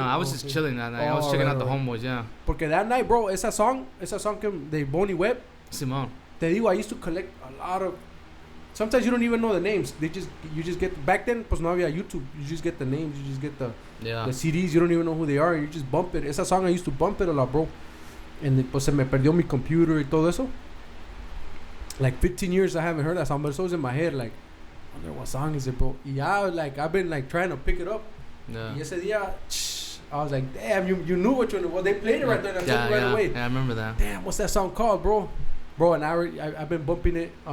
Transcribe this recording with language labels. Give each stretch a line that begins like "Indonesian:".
English: I was just chilling that night. I was checking out the homeboys, yeah.
Spanish: Porque
English: that night, bro,
Spanish: esa
English: song de Bonnie Webb.
Spanish: Simón. Te digo,
English: I used to collect a lot of. Sometimes you don't even know the names. You just get back then.
Spanish: Pues no había YouTube.
English: You just get the names. You just get the CDs. You don't even know who they are. You just bump it.
Spanish: Esa
English: song I used to bump it a lot, bro.
Spanish: And pues se me perdió mi computer y todo eso.
English: Like 15 years I haven't heard that song, but it's always in my head. Like, I wonder what song is it, bro? Yeah, like I've been like trying to pick it up. Yeah. Y ese día, I was like, damn, you knew which one it was. They played it right there. Right away. Yeah, I remember that. Damn, what's that song called, bro? Bro, and I've been bumping it.